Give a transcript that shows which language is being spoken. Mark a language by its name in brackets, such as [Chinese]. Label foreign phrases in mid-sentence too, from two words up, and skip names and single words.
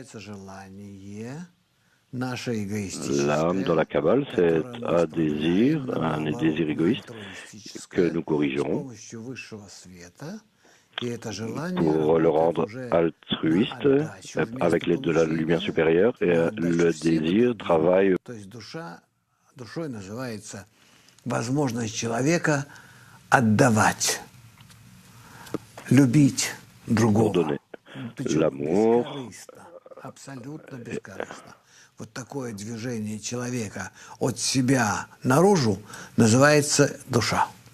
[French] L'âme dans la Kabbale, c'est un désir égoïste que nous corrigerons pour le rendre altruiste avec l'aide de la lumière supérieure, et le désir travaille. [Russian] Душой называется возможность человека отдавать, любить другого. [French] L'amour. [Russian] Абсолютно бескорыстно. Вот такое движение человека от себя наружу называется душа.